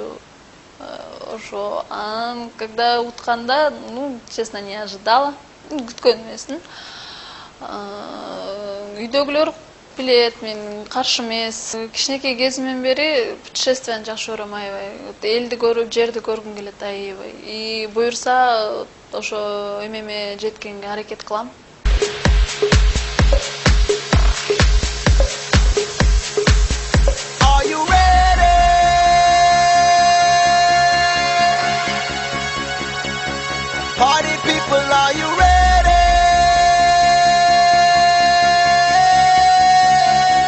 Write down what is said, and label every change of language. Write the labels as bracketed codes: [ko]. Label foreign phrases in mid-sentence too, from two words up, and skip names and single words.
[ky] Ошо анан когда утканда, [ru] честно, не ожидала, [ky] күткөн эмесмин. Үйдөгүлөр билет, мен каршы эмес. Кичинекей кезимден бери путешествияны жакшы көрөм аябай. Элди көрүп, жерди көргүм келет аябай. И буюрса ошо эмеме жеткенге аракет кылам. [en] Are you ready? Party people, are you ready?